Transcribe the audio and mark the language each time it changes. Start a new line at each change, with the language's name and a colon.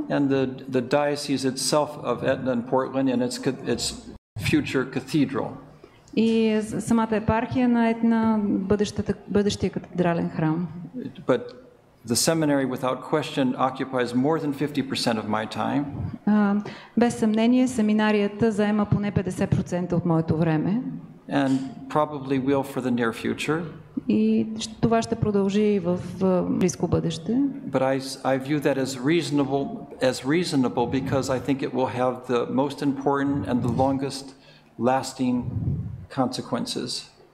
English: and the diocese itself of Etna and Portland and its future cathedral.
Bulgarian: И самата епархия на Етна, бъдещия катедрален храм.
English: But the seminary, without question, occupies more than 50% of my time.
Bulgarian: Без съмнение, семинарията заема поне 50% от моето време.
English: And probably will for the near future.
Bulgarian: И това ще продължи и в близко бъдеще.
English: But I view that as reasonable because I think it will have the most important and the longest lasting consequences.